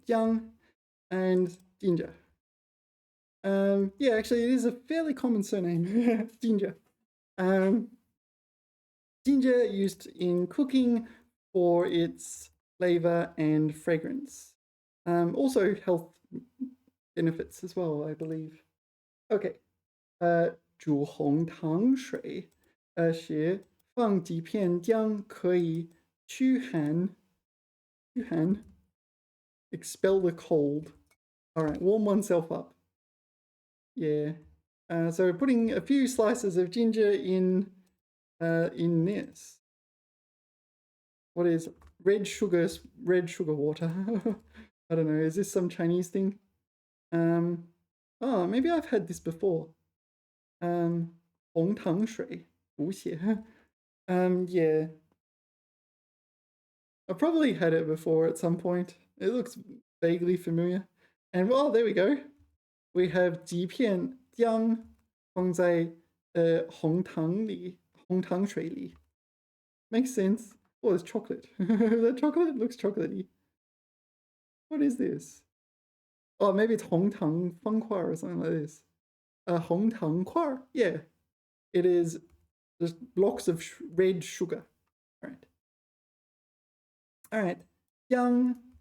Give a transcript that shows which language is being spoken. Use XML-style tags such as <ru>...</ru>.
<en>Young and Ginger. Yeah, actually, it is a fairly common surname. Ginger. Ginger used in cooking for its flavor and fragrance. Also health benefits as well, I believe. Okay.</en> <zh>煮红糖水，是放几片姜可以驱寒，</zh> <en>expel the cold. All right, warm oneself up. Yeah. So putting a few slices of ginger in this. What is red sugar water? I don't know. Is this some Chinese thing? Oh, maybe I've had this before.</en> <zh>红糖水补血.Yeah.</zh> <en>I probably had it before at some point. It looks vaguely familiar. And oh, there we go. We have</en> <zh>几片姜放在红糖水里.</zh> <en>Makes sense. Oh, it's chocolate. That chocolate looks chocolatey. What is this? Oh, maybe it's 红糖方块 or something like this.</en> <zh>红糖块?Yeah.</zh> <en>It is just blocks of red sugar. All right. All right. Jiang.</en>